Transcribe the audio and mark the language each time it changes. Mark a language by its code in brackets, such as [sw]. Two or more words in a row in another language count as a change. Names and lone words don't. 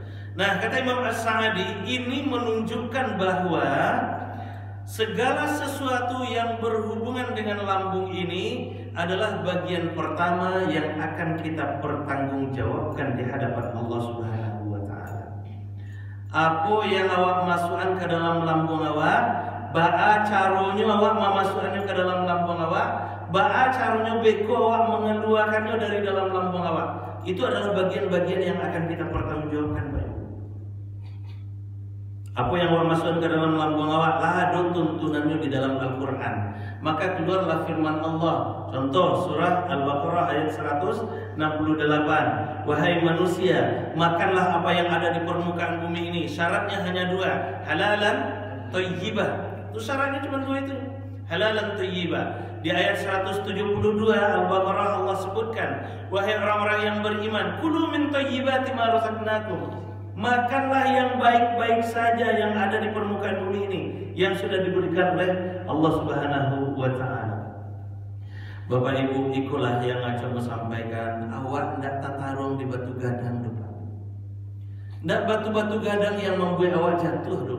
[id] Nah, kata Imam As-Sa'adi, ini menunjukkan bahwa segala sesuatu yang berhubungan dengan lambung ini adalah bagian pertama yang akan kita pertanggungjawabkan di hadapan Allah [ar] سبحانه وتعالى. [id] Apa yang awak masukkan ke dalam lambung awak, [min] ba'a caronya [id] awak memasukkannya ke dalam lambung awak, [min] ba'a caranya beko [id] awak mengeluarkannya dari dalam lambung awak. Itu adalah bagian-bagian yang akan kita pertanggungjawabkan, Pak. Apa yang awak masukkan ke dalam lambung awak, ada tuntunannya di dalam Al-Quran. Maka keluarlah firman Allah. Contoh surah Al-Baqarah ayat 168. Wahai manusia, makanlah apa yang ada di permukaan bumi ini. Syaratnya hanya 2, [ar] حلالا طيبا. [id] Itu syaratnya cuma 2 itu. [ar] حلالا طيبا. [id] Di ayat 172 Al-Baqarah Allah sebutkan, wahai orang-orang yang beriman, [ar] كلوا من طيبات ما رزقناكم. [id] Makanlah yang baik-baik saja yang ada di permukaan bumi ini, yang sudah diberikan oleh Allah [ar] سبحانه وتعالى. [id] Bapak Ibu, ikulah yang akan sampaikan, awak tidak tatarung di batu gadang depan. Tidak batu-batu gadang yang membuat awak jatuh dulu.